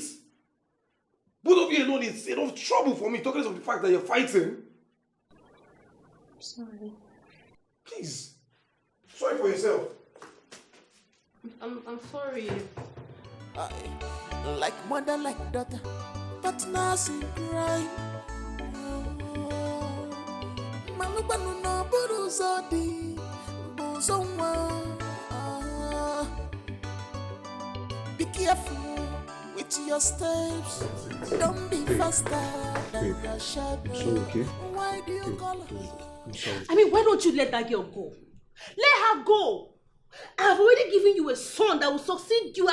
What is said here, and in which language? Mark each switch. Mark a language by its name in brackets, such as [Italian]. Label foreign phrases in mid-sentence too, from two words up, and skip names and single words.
[English] Both of you alone, it's enough trouble for me talking of the fact that you're fighting. Sorry. Please. Sorry for yourself. I'm sorry. Like mother, like daughter, but nothing cry. Malubanu no buruzodi, buzonwa. Be careful with your steps. Don't be faster than the shadow. Okay. Why do you call her? I'm sorry. I mean, why don't you let that girl go? Let her go. I've already given you a son that will succeed you.